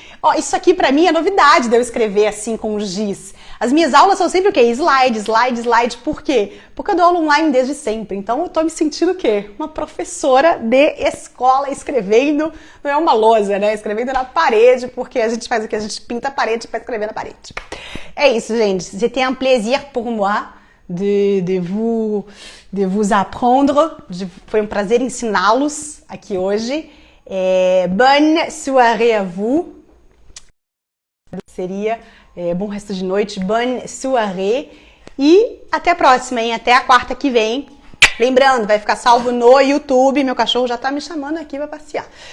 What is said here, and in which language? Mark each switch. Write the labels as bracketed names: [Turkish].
[Portuguese] Ó, isso aqui pra mim é novidade de eu escrever assim com os giz. As minhas aulas são sempre o quê? Slide, slide, slide. Por quê? Porque eu dou aula online desde sempre. Então eu tô me sentindo o quê? Uma professora de escola escrevendo, não é uma lousa, né? Escrevendo na parede, porque a gente faz o quê? A gente pinta a parede pra escrever na parede. É isso, gente. [French] C'était un plaisir pour moi de vous apprendre. [Portuguese] Foi um prazer ensiná-los aqui hoje. [French] Bonne soirée à vous. [Portuguese] Seria bom resto de noite, [French] bonne soirée. [Portuguese] E até a próxima, hein? Até a quarta que vem. Lembrando, vai ficar salvo no YouTube. Meu cachorro já tá me chamando aqui pra passear.